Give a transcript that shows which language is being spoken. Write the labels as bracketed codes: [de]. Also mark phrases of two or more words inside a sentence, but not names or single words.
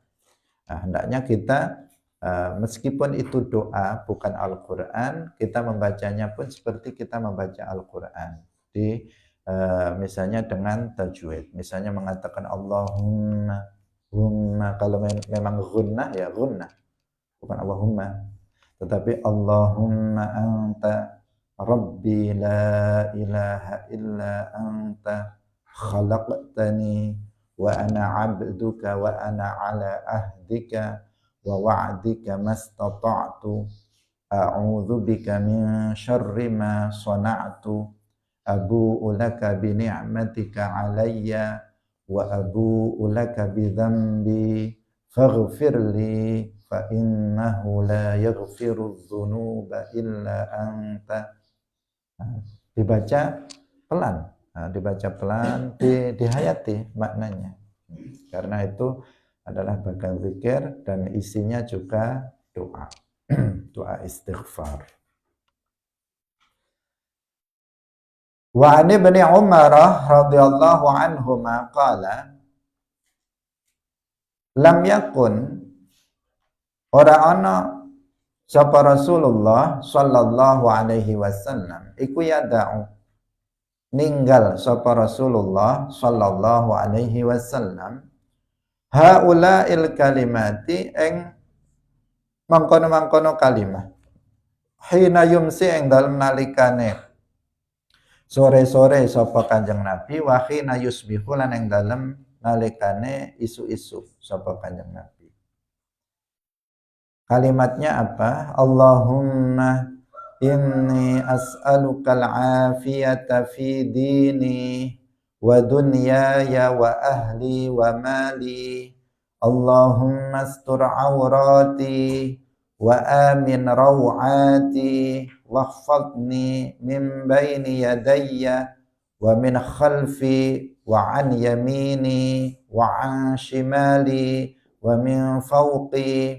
[id] Nah, hendaknya kita meskipun itu doa bukan Al-Quran, kita membacanya pun seperti kita membaca Al-Quran, misalnya dengan tajwid, misalnya mengatakan Allahumma, kalau memang gunnah ya gunnah, bukan Allahumma, tetapi Allahumma [ar] أنت ربي لا إله إلا أنت خلقتني وأنا عبدك وأنا على عهدك ووعدك ما استطعت أعوذ بك من شر ما صنعت أبوء لك بنعمتك علي وأبوء لك بذنبي فاغفر لي فإنه لا يغفر الذنوب إلا أنت. [id] Dibaca pelan, dihayati maknanya, karena itu adalah bagian zikir dan isinya juga doa doa istighfar. [ar] وعن ابن عمر رضي الله عنهما قال لم يكن [jv] ora ana sapa Rasulullah [ar] صلى الله عليه وسلم [jv] iku yada'u ninggal sapa Rasulullah [ar] صلى الله عليه وسلم هؤلاء الكلمات [jv] ing mangkono-mangkono kalimah [ar] حين يمسي [jv] ing dalem nalikane sore-sore sapa Kanjeng Nabi, [ar] وحين يصبح [jv] lan ing dalem nalikane isu-isu sapa Kanjeng Nabi. [id] Kalimatnya apa? [ar] اللهم إني أسألك العافية في ديني ودنياي وأهلي ومالي. اللهم استر عوراتي وآمن روعاتي واحفظني من بين يدي ومن خلفي وعن يميني وعن شمالي ومن فوقي.